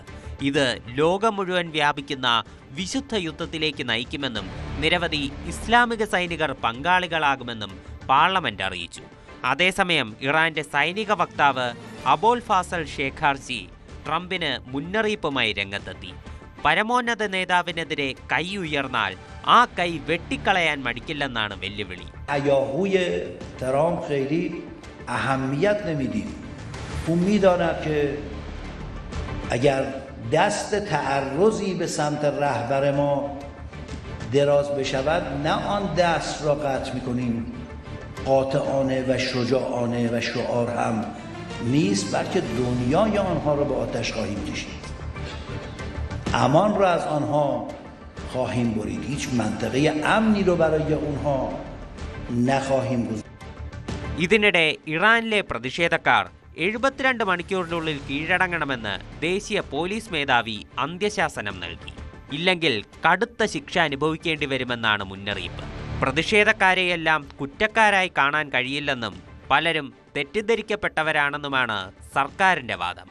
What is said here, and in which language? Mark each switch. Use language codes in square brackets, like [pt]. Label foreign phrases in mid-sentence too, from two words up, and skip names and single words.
[ml] ഇത് ലോകം മുഴുവൻ വ്യാപിക്കുന്ന വിശുദ്ധ യുദ്ധത്തിലേക്ക് നയിക്കുമെന്നും നിരവധി ഇസ്ലാമിക സൈനികർ പങ്കാളികളാകുമെന്നും പാർലമെന്റ് അറിയിച്ചു. അതേസമയം ഇറാന്റെ സൈനിക വക്താവ് അബോൽ ഫാസൽ ഷേഖാർജി ട്രംപിന് മുന്നറിയിപ്പുമായി രംഗത്തെത്തി. പരമോന്നത നേതാവിനെതിരെ കൈ ഉയർന്നാൽ ആ കൈ വെട്ടിക്കളയാൻ മടിക്കില്ലെന്നാണ് വെല്ലുവിളി. [fa] دست تعرضی به سمت رهبر ما دراز بشود نه آن دست را قطع می‌کنیم قاطعانه و شجاعانه و شعار هم نیست بلکه دنیای آنها را به آتش خواهیم کشید امان را از آنها خواهیم برید هیچ منطقه امنی رو برای اونها نخواهیم گذاشت. [ml] ഇതിനിടെ ഇറാനിലെ പ്രതിഷേധക്കാർ 72 മണിക്കൂറിനുള്ളിൽ കീഴടങ്ങണമെന്ന് ദേശീയ പോലീസ് മേധാവി അന്ത്യശാസനം നൽകി. ഇല്ലെങ്കിൽ കടുത്ത ശിക്ഷ അനുഭവിക്കേണ്ടി വരുമെന്നാണ് മുന്നറിയിപ്പ്. പ്രതിഷേധക്കാരെയെല്ലാം കുറ്റക്കാരായി കാണാൻ കഴിയില്ലെന്നും പലരും തെറ്റിദ്ധരിക്കപ്പെട്ടവരാണെന്നുമാണ് സർക്കാരിന്റെ വാദം.